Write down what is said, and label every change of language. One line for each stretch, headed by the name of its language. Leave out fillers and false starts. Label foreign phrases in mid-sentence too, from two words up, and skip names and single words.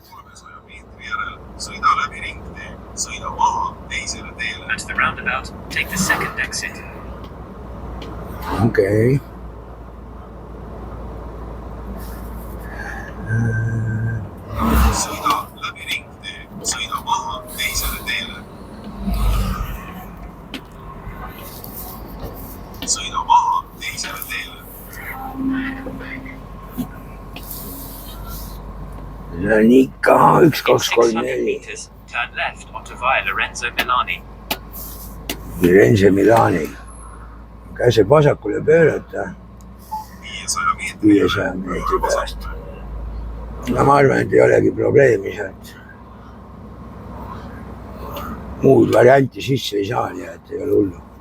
Estonian: 300 meetri järel sõida läbi ringtee, sõida maha teisele teele.
English: At the roundabout, take the second exit.
Estonian: Okei. Sõida läbi ringtee, sõida maha teisele teele. Sõida maha teisele teele. See on ikka 1, 2, 3, 600 4.
English: meters, turn left onto Via Lorenzo Milani. Lorenzo Milani.
Estonian: Käseb vasakule pöörata 500 meetri pärast. No ma arvan, et ei olegi probleemi sealt. Muud varianti sisse ei saa, nii et ei ole hullu.